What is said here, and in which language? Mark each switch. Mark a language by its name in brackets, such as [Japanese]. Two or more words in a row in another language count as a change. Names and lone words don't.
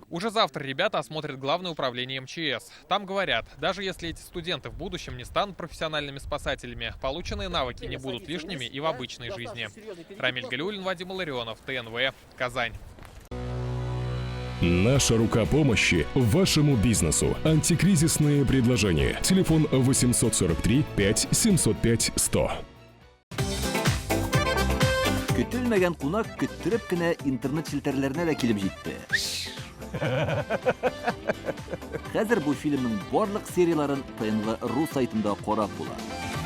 [Russian] Уже завтра ребята осмотрят Главное управление МЧС. Там говорят, даже если эти студенты в будущем не станут профессиональными спасателями, полученные навыки не будут лишними и в обычной жизни. Рамиль Галиуллин, Вадим Илларионов, ТНВ, Казань. Наша рука помощи вашему бизнесу. Антикризисные предложения. Телефон 843 5 705 100. [Tatar] Көтелмәгән кунак көттөреп кенә интернет челтәрләренә дә килеп җитте. Хәзер бу фильмның барлык серияларын ТНВ.ру сайтында карап була.